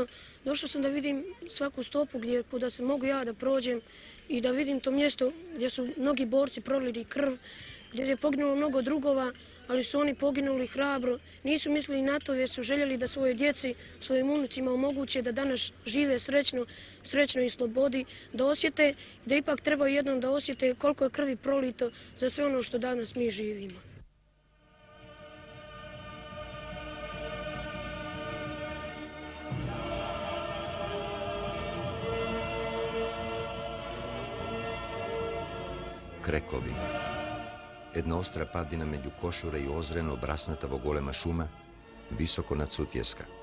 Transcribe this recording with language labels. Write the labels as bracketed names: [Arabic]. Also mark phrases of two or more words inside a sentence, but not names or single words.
[Serbian] Došao sam da vidim svaku stopu kuda se mogu ja da prođem i da vidim to mjesto gdje su mnogi borci prolili krv, gdje je poginulo mnogo drugova, ali su oni poginuli hrabro. Nisu mislili na to, već su željeli da svoje djeci, svojim unucima omoguće da danas žive srećno i slobodi, da osjete, da ipak treba jednom da osjete koliko je krvi prolito za sve ono što danas mi živimo. [Macedonian] Крекови. Една остра падина меѓу Кошура и Озрен, обрасната во голема шума, високо над Сутјеска.